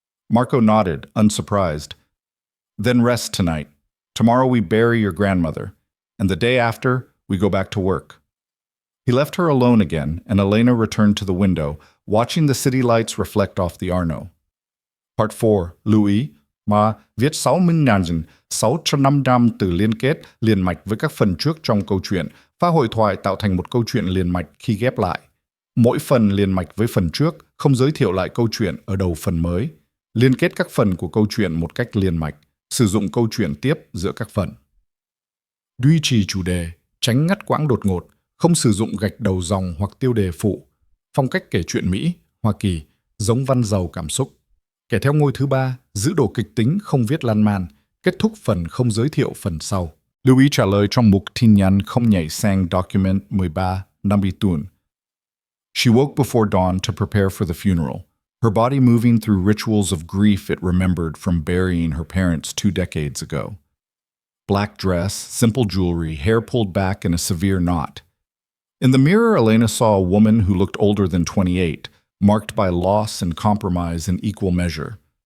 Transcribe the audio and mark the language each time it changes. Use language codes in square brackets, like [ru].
[en] Marco nodded, unsurprised. Then rest tonight. Tomorrow we bury your grandmother, and the day after, we go back to work. He left her alone again, and Elena returned to the window, watching the city lights reflect off the Arno. Part 4. [vi] Lưu ý mà viết 60.600 từ liên kết liền mạch với các phần trước trong câu chuyện, pha hội thoại tạo thành một câu chuyện liền mạch khi ghép lại. Mỗi phần liền mạch với phần trước, không giới thiệu lại câu chuyện ở đầu phần mới. Liên kết các phần của câu chuyện một cách liền mạch, sử dụng câu chuyện tiếp giữa các phần. Duy trì chủ đề, tránh ngắt quãng đột ngột, không sử dụng gạch đầu dòng hoặc tiêu đề phụ. Phong cách kể chuyện Mỹ, Hoa Kỳ, giống văn giàu cảm xúc. Kẻ theo ngôi thứ 3, giữ độ kịch tính không viết lan man, Kết thúc phần không giới thiệu phần sau. Lưu ý trả lời trong mục tin nhắn không nhảy sang document 13 Nambi Tun. [en] She woke before dawn to prepare for the funeral, her body moving through rituals of grief it remembered from burying her parents 2 decades ago. Black dress, simple jewelry, hair pulled back in a severe knot. In the mirror, Elena saw a woman who looked older than 28, marked by loss and compromise in equal measure.